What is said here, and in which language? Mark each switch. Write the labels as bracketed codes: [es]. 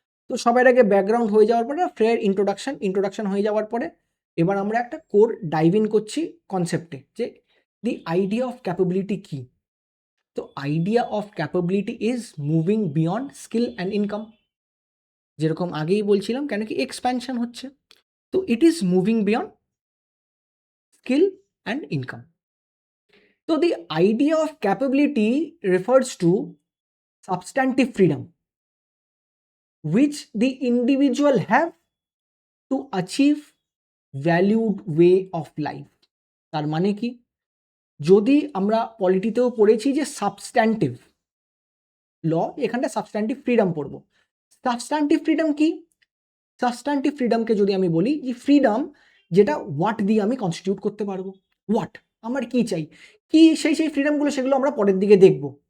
[bn] তো সবার আগে ব্যাকগ্রাউন্ড হয়ে যাওয়ার পরে ফ্রেয়ার ইন্ট্রোডাকশন হয়ে যাওয়ার পরে এবার আমরা একটা কোর ডাইভ ইন করছি কনসেপ্টে যে [en] the idea of capability [bn] কি। [en] তো idea of capability is moving beyond skill and income. [bn] যেরকম আগেই বলছিলাম, কেন কি এক্সপ্যানশন হচ্ছে, তো [en] It is moving beyond skill and income. তো the idea of capability refers to substantive freedom which the individual have to achieve valued way of life. [bn] তার মানে কি, যদি আমরা পলিটিতেও পড়েছি যে সাবস্ট্যান্টিভ ল, এখানটা সাবস্ট্যান্টিভ ফ্রিডম পড়বো। সাবস্ট্যান্টিভ ফ্রিডম কি? সাবস্ট্যান্টিভ ফ্রিডমকে যদি আমি বলি যে ফ্রিডম যেটা হোয়াট দিয়ে আমি কনস্টিটিউট করতে পারবো, হোয়াট আমার কি চাই, কি সেই ফ্রিডমগুলো, সেগুলো আমরা পরের দিকে দেখব।